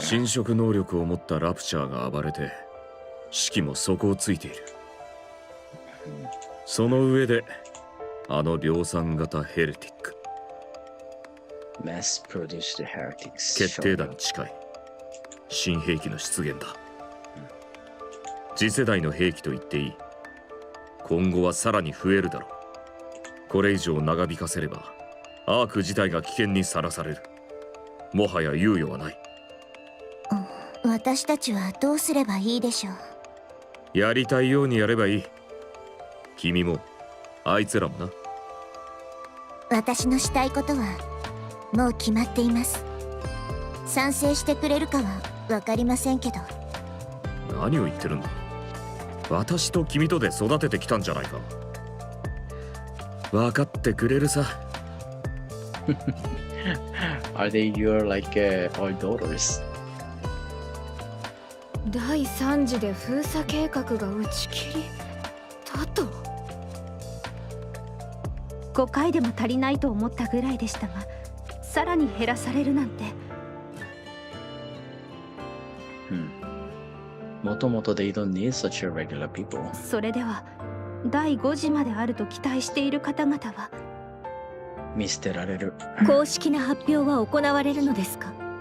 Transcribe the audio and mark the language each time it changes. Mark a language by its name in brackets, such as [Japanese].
[Japanese] 侵食能力を持ったラプチャーが暴れて、士気も底をついている。その上で、あの量産型ヘレティック。 [English] Mass produced heretics. [Japanese] 決定打に近い。新兵器の出現だ。次世代の兵器と言っていい。今後はさらに増えるだろう。これ以上長引かせれば、アーク自体が危険にさらされる。もはや猶予はない。私たちはどうすればいいでしょう。やりたいようにやればいい。君も、あいつらもな。私のしたいことはもう決まっています。賛成してくれるかは分かりませんけど。何を言ってるんだ。私と君とで育ててきたんじゃないか。分かってくれるさ。 [English] Are they your like old daughters? [Japanese] 第3次で封鎖計画が打ち切りだと。 5回でも足りないと思ったぐらいでしたが、さらに減らされるなんて。もともと [English] they don't need such a regular people. [Japanese] それでは第5次まであると期待している方々は見捨てられる。公式な発表は行われるのですか？